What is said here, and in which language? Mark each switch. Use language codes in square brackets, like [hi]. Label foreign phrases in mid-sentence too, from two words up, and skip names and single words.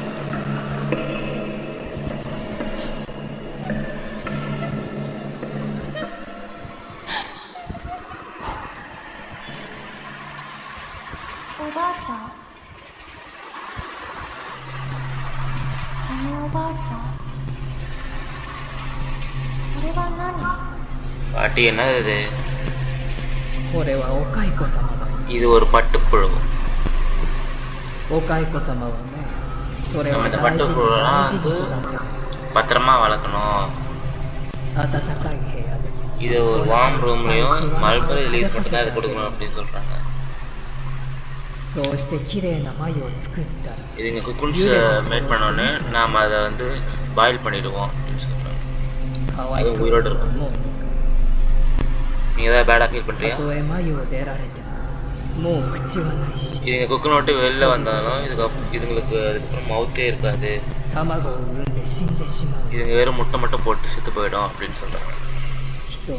[ja] おばあちゃん、おばあちゃん、それは何？ [ta] பாட்டி என்னது இது? [ja] これはお蚕様だよ。 [ta] இது ஒரு பட்டுப்புழு. [ja] お蚕様はね、それは [ta] இந்த [ja] 大事に [ta] பட்டுப்புழுலாம் [ja] 大事 [ta] வந்து [ja] に育てる。 [ta] பத்திரமா வளர்க்கணும். [ja] 暖かい部屋で [ta] இது ஒரு [en] warm roomலயும் mulberry leaves [ta] மட்டும் தான் இது கொடுக்கணும் அப்படின்னு சொல்றாங்க. [ja] そうして綺麗な繭を作ったら [ta] இது இங்கே [en] cocoons made [ta] பண்ணோன்னு நாம் அதை வந்து பாயில் பண்ணிடுவோம் அப்படின்னு சொல்கிறாங்க. [ja] かわいそうだと思うのか。 [ta] நீங்கள் ஏதாவது [en] badஆக feel [ta] பண்ணுறியா? [ja] たとえ繭を出られてももう口はないし [ta] இதுங்க குக்குன்னு விட்டு வெளில வந்தாலும் இதுங்களுக்கு அதுக்கப்புறம் மவுத்தே இருக்காது. [ja] 卵を産んで死んでしまう [ta] இதுங்க வெறும் முட்டை மட்டும் போட்டு செத்து போயிடும் அப்படின்னு சொல்கிறாங்க. [ja] 人が